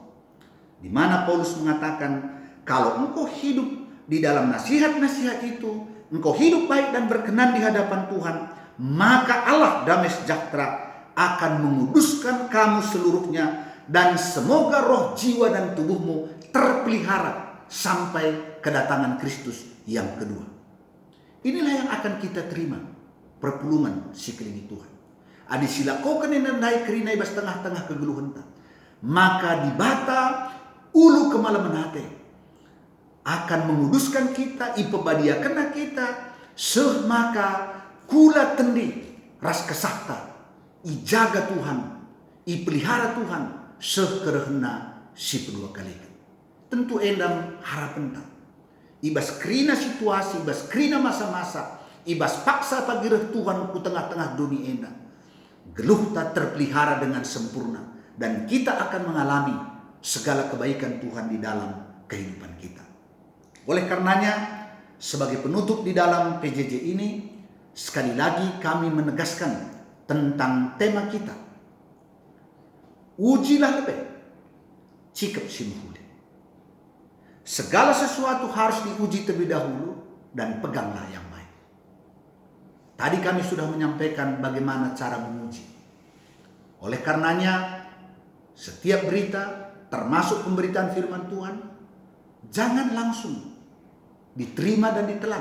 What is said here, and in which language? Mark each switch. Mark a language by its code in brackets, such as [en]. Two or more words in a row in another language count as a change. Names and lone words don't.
[id] Di mana Paulus mengatakan, kalau engkau hidup di dalam nasihat-nasihat itu, engkau hidup baik dan berkenan di hadapan Tuhan, maka Allah damai sejahtera akan menguduskan kamu seluruhnya, dan semoga roh, jiwa, dan tubuhmu terpelihara sampai kedatangan Kristus yang kedua. Inilah yang akan kita terima, [btx] perpulungan siklingi Tuhan. Adi sila kau kenenandai kerinai bas tengah-tengah kegeluhan, maka di bata ulu kemalaman hati [id] akan menguduskan kita, [btx] ipebadia kena kita, semaka kula tendi ras kesahta, ijaga Tuhan, ipelihara Tuhan, sekerehna si kedua kali. Tentu endang harapan tak. Ibas krina situasi, ibas krina masa-masa, ibas paksa pagireh Tuhan ku tengah-tengah dunia endang. Geluh tak [id] terpelihara dengan sempurna, dan kita akan mengalami segala kebaikan Tuhan di dalam kehidupan kita. Oleh karenanya, sebagai penutup di dalam PJJ ini, sekali lagi kami menegaskan tentang tema kita. Ujilah lebih, [btx] cikap si mahuli. [id] Segala sesuatu harus diuji terlebih dahulu dan peganglah yang baik. Tadi kami sudah menyampaikan bagaimana cara menguji. Oleh karenanya, setiap berita termasuk pemberitaan firman Tuhan jangan langsung diterima dan ditelan.